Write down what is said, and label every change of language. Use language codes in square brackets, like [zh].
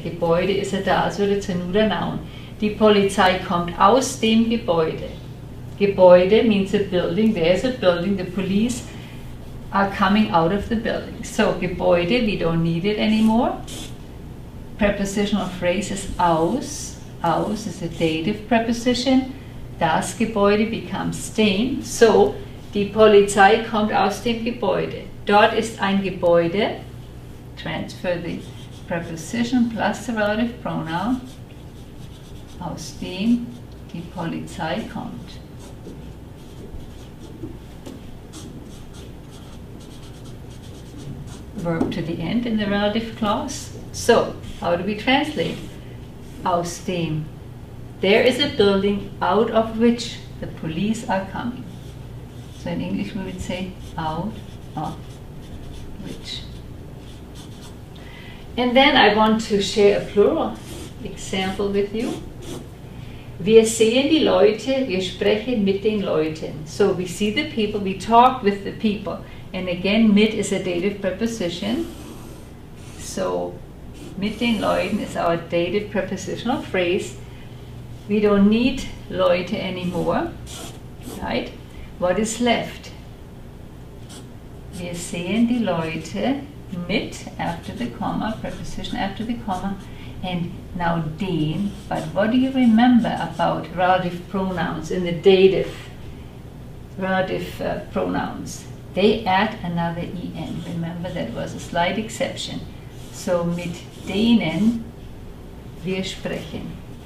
[de] Gebäude is a das oder tenuter noun. Die Polizei kommt aus dem Gebäude. [en] Gebäude means a building. There's a building. The police are coming out of the building. So, Gebäude, we don't need it anymore. Prepositional phrase is aus. Aus is a dative preposition. [de] Das Gebäude becomes dem. So, die Polizei kommt aus dem Gebäude. Dort ist ein Gebäude. [en] Transfer the preposition plus the relative pronoun. [de] Aus dem die Polizei kommt. [en] Verb to the end in the relative clause. So, how do we translate? [de] Aus dem. [en] There is a building out of which the police are coming. So in English we would say out of which. And then I want to share a plural example with you. [de] Wir sehen die Leute, wir sprechen mit den Leuten. [en] So we see the people, we talk with the people. And again, mit is a dative preposition. So, mit den Leuten is our dative prepositional phrase. We don't need Leute anymore, right? What is left? [de] Wir sehen die Leute mit [en] after the comma, preposition after the comma, and now den. But what do you remember about relative pronouns in the dative relative pronouns? They add another en. Remember, that was a slight exception. [de] So, mit denen wir sprechen.